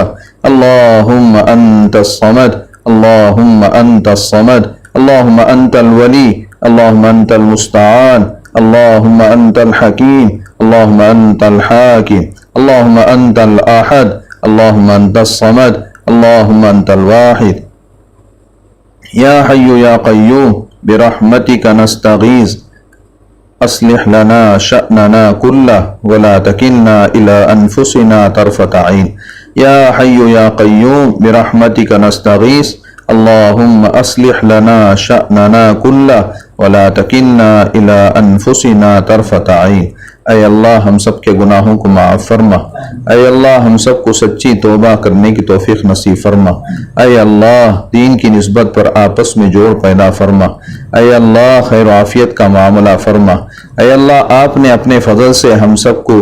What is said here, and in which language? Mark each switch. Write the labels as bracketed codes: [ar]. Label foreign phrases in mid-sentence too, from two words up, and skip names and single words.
[ar] اللهم أنت الصمد. اللهم أنت الصمد. اللهم أنت الولي. اللهم أنت المستعان. اللهم أنت الحكيم. اللهم أنت الحاكم. اللهم أنت الأحد. اللهم أنت الصمد. اللهم أنت الواحد. يا حي يا قيوم برحمتك نستغيث أصلح لنا شأننا كله ولا تكلنا إلى أنفسنا طرفة عين. يا حي يا قيوم برحمتك نستغيث اللهم اصلح لنا شأننا كله ولا تکلنا الی انفسنا طرفۃ عین۔ [ur] اے اللہ ہم سب کے گناہوں کو معاف فرما، اے اللہ ہم سب کو سچی توبہ کرنے کی توفیق نصیب فرما، اے اللہ دین کی نسبت پر آپس میں جوڑ پیدا فرما، اے اللہ خیر و عافیت کا معاملہ فرما، اے اللہ آپ نے اپنے فضل سے ہم سب کو